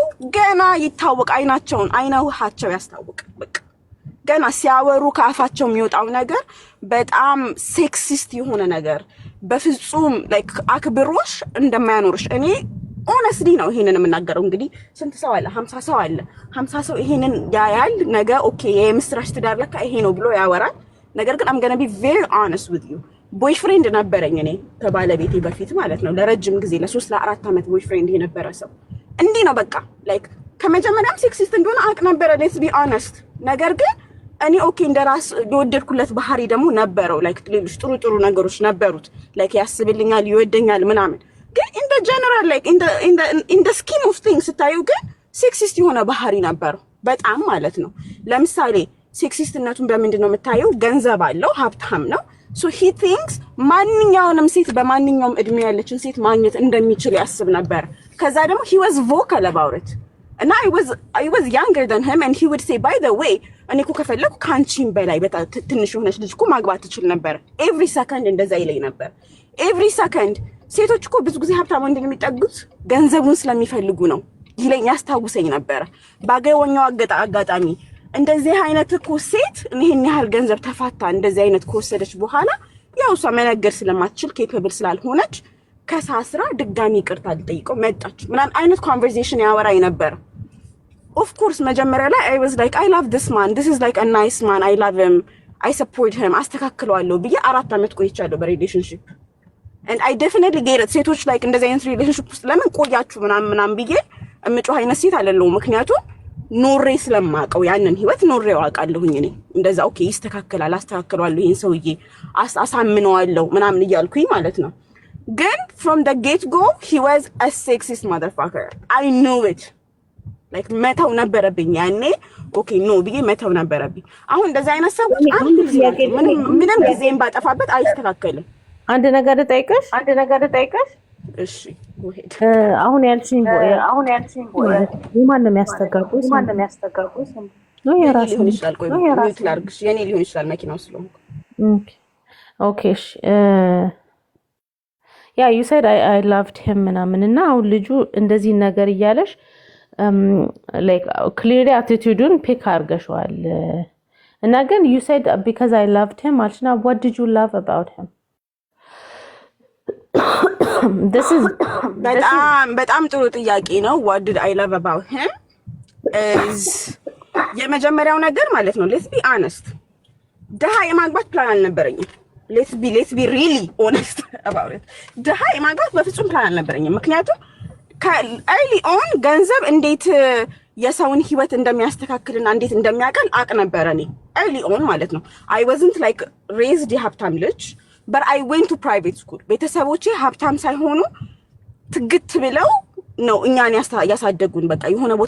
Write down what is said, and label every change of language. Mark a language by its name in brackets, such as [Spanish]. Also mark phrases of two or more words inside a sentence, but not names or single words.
[Amharic] ገና ይታወቅ አይናቸውን አይነውሃቸው ያስታውቅ። በቃ ገና ሲያወሩ ከአፋቸው የሚወጣው ነገር በጣም ሴክሲስት የሆነ ነገር በፍጹም ላይክ አክብሮሽ እንደማያኖርሽ እኔ ኦነስትሊ ነው ይሄንን የምናገረው። እንግዲህ ስንት ሰው አለ? 50 ሰው አለ። 50 ሰው ይሄንን ያያል። ነገ ኦኬ የምስራች ትዳር ለካ ይሄ ነው ብሎ ያወራል። ነገር ግን [English] I'm going to be very honest with you [Amharic] ቦይፍሬንድ ነበረኝ እኔ ከባለቤቴ በፊት ማለት ነው ለረጅም ጊዜ ለ3 ለ4 አመት ቦይፍሬንድ የነበረ ሰው እንዲህ ነው በቃ ላይክ ከመጀመሪያም ሴክሲስት እንደሆነ አቅ ነበረ [English] let's be honest። [Amharic] ነገር ግን እኔ ኦኬ እንደራስ የወደድኩለት ባህሪ ደግሞ ነበረው ላይክ ሌሎች ጥሩ ነገሮች ነበሩት ላይክ ያስብልኛል ይወደኛል ምናምን። ግን [English] in the general like in the scheme of things [Amharic] ስታዩ ግን ሴክሲስት የሆነ ባህሪ ነበረው በጣም ማለት ነው። ለምሳሌ ሴክሲስትነቱን በምንድን ነው የምታየው? ገንዘብ አለው፣ ሀብታም ነው። [English] so he thinks [Amharic] ማንኛውንም ሴት በማንኛውም እድሜ ያለችን ሴት ማግኘት እንደሚችል ያስብ ነበር። ከዛ ደግሞ [English] he was vocal about it and I was younger than him and he would say by the way [Amharic] እኔ እኮ ከፈለኩ ካንቺም በላይ በጣም ትንሽ ሆነሽ ልጅ እኮ ማግባት ትችል ነበር። [English] every second [Amharic] እንደዛ ይለኝ ነበር። [English] every second [Amharic] ሴቶች እኮ ብዙ ጊዜ ሀብታም ወንድ የሚጠጉት ገንዘቡን ስለሚፈልጉ ነው ይለኝ ያስታውሰኝ ነበር። ባገኘው አጋጣሚ እንደዚህ አይነት እኮ ሴት ይሄን ያህል ገንዘብ ተፋታ እንደዚህ አይነት ከወሰደች በኋላ ያው እሷ መነገር ስለማትችል ኬፐብል ስላልሆነች ከሳስራ ድጋሚ ይቅርታ ልጠይቀው መጣች ምናምን አይነት ኮንቨርሴሽን ያወራኝ ነበር። [English] of course [Amharic] መጀመሪያ ላይ [English] I was like I love this man, this is like a nice man, I love him, I support him [Amharic] አስተካክለዋለሁ ብዬ 4 አመት ቆይቻለሁ በሪሌሽንሺፕ [English] and I definitely get it። [Amharic] ሴቶች like እንደዚህ አይነት ሪሌሽንሺፕ ውስጥ ለምን ቆያችሁ ምናምን ብዬ እምጮህ አይነት ሴት አይደለሁም። ምክንያቱም ኖሬ ስለማቀው ያንን ህይወት ኖሬው አውቃለሁኝ እኔ እንደዛ ኦኬ ይስተካከላል አስተካክለዋለሁ ይሄን ሰውዬ አሳምነዋለሁ ምናምን እያልኩኝ ማለት ነው። ግን [English] from the get go he was a sexist motherfucker. I knew it. [Amharic] like መተው ነበረብኝ ያኔ ኦኬ ኖ ብዬ መተው ነበረብኝ። አሁን እንደዛ አይነት ሰዎች ምንም ጊዜም ባጠፋበት አይስተካከልም። አንድ ነገር ልጠይቅሽ እሺ ወሄድ አሁን ያልሽኝ ማን ነው የሚያስተጋቡት ነው የራሱ ሊሆን ይችላል። ቆይ ሚውት ላድርግሽ የኔ ሊሆን ይችላል መኪናው ስለሆንኩ ኦኬ እሺ ያ [English] you said I loved him [Amharic] ምናምን እና አሁን ልጁ እንደዚህ ነገር እያለሽ [English] like clearly attitude-ን pick [Amharic] አርገሽዋል እና ግን [English] you said because I loved him አልሽና what did you love about him? this is [Amharic] በጣም ጥሩ ጥያቄ ነው። [English] what did I love about him is [Amharic] የመጀመሪያው ነገር ማለት ነው [English] let's be honest [Amharic] ደሃ የማግባት ፕላን አልነበረኝም። [English] let's be really honest about it [Amharic] ደሃ የማግባት በፍጹም ፕላን አልነበረኝም። ምክንያቱም [English] early on [Amharic] ገንዘብ እንዴት የሰውን ህይወት እንደሚያስተካክልና እንዴት እንደሚያቀል አቅ ነበር እኔ [English] early on [Amharic] ማለት ነው። [English] I wasn't like raised [Amharic] የሀብታም ልጅ [English] but I went to private school። [Amharic] ቤተሰቦቼ ሀብታም ሳይሆኑ ትግት ብለው ነው እኛን ያሳደጉን። በቃ የሆነ ቦታ